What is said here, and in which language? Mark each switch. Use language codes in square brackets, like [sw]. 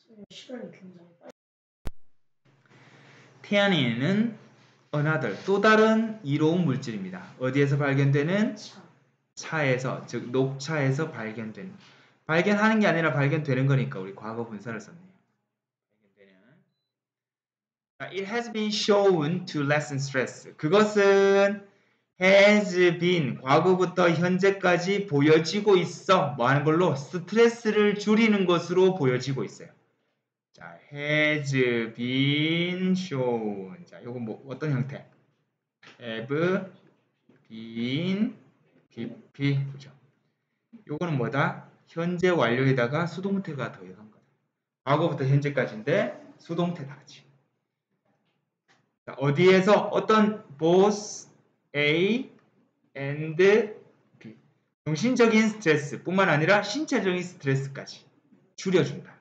[ko] 시간이 굉장히 빨리. 태아닌은 another 또 다른 이로운 물질입니다. 어디에서 발견되는? 차에서 즉 녹차에서 발견되는 발견하는 게 아니라 발견되는 거니까 우리 과거 분사를 썼네요. 발견되는. [en] It has been shown to lessen stress. [ko] 그것은 [en] has been [ko] 과거부터 현재까지 보여지고 있어. 뭐 하는 걸로? 스트레스를 줄이는 것으로 보여지고 있어요. 자, [en] has been shown. [ko] 자, 요거 뭐 어떤 형태? [en] have been BP [ko] 그죠? 요거는 뭐다? 현재 완료에다가 수동태가 더해간 거다. 과거부터 현재까지인데 수동태다. 자, 어디에서 어떤 [en] both A and B [ko] 정신적인 스트레스뿐만 아니라 신체적인 스트레스까지 줄여준다.